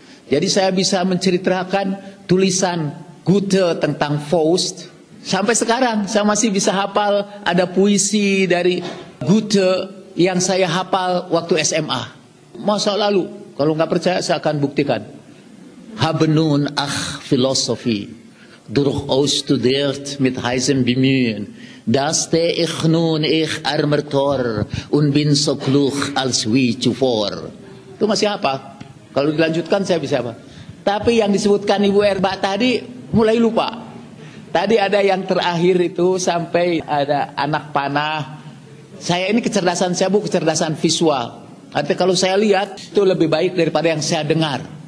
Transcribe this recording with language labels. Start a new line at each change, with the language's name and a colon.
Indonesian: Jadi saya bisa menceritakan tulisan Goethe tentang Faust. Sampai sekarang saya masih bisa hafal ada puisi dari Goethe yang saya hafal waktu SMA. Masa lalu. Kalau nggak percaya saya akan buktikan.
German: Habe nun ach Philosophie durchaus studiert mit heißem Bemühen. Das te ich nun ich armer Tor und bin so klug als wie zuvor.
Indonesian: Itu masih apa? Kalau dilanjutkan saya bisa apa? Tapi yang disebutkan Ibu Erba tadi mulai lupa. Tadi ada yang terakhir itu sampai ada anak panah. Saya ini kecerdasan saya Bu, kecerdasan visual. Artinya kalau saya lihat itu lebih baik daripada yang saya dengar.